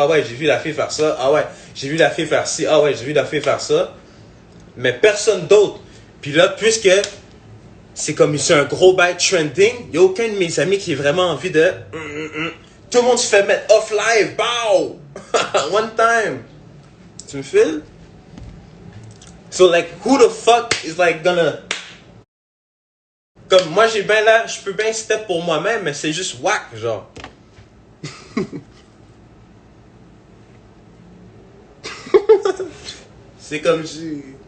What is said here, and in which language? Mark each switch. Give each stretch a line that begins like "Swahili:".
French: Ah ouais, j'ai vu la fille faire ça. Ah ouais, j'ai vu la fille faire ci. Ah ouais, j'ai vu la fille faire ça. Mais personne d'autre. Puis là, puisque c'est comme c'est un gros bail trending, il n'y a aucun de mes amis qui a vraiment envie de. Tout le monde se fait mettre off live. Bow!
English: One time.
French: Tu me files?
English: So like, who the fuck is like gonna.
French: Comme moi j'ai bien là, je peux bien step pour moi-même, mais c'est juste whack, genre. C'est comme si.